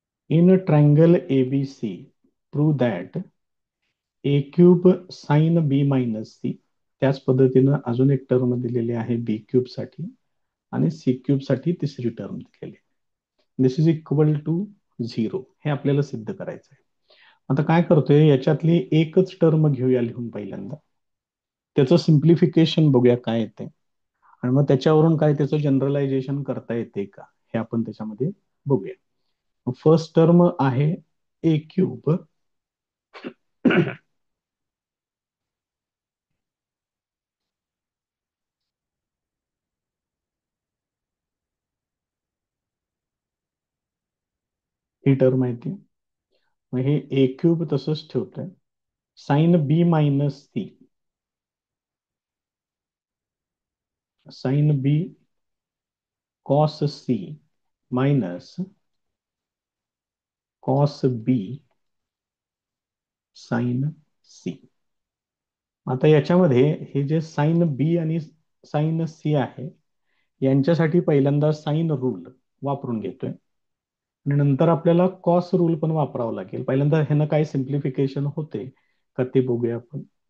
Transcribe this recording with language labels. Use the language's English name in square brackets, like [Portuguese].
[English] In triangle ABC prove that a cube sine B minus C. [Marathi] त्याच पद्धतीनं अजून एक टर्म दिलेली आहे बी क्यूब साठी आणि सी क्यूब साठी तिसरी टर्म दिलेली आहे. [English] this is equal to 0 [Marathi] हे आपल्याला सिद्ध करायचं आहे. आता काय करतोय, याच्यातली एकच टर्म घेऊया लिहून पहिल्यांदा. त्याचं सिम्प्लिफिकेशन बघूया काय येते आणि मग त्याच्यावरून काय त्याचं जनरलायझेशन करता येते का हे आपण त्याच्यामध्ये बघूया. फर्स्ट टर्म आहे ए क्यूब ही टर्म माहिती. मग हे ए क्यूब तसंच ठेवतोय. Sine B minus C, sine B cos C minus cos बी साइन सी. आता याच्यामध्ये हे जे साइन बी आणि साइन सी आहे यांच्यासाठी पहिल्यांदा साइन रूल वापरून घेतोय आणि नंतर आपल्याला कॉस रूल पण वापरावं लागेल. पहिल्यांदा ह्यानं काय सिम्प्लिफिकेशन होते का ते बघूया आपण.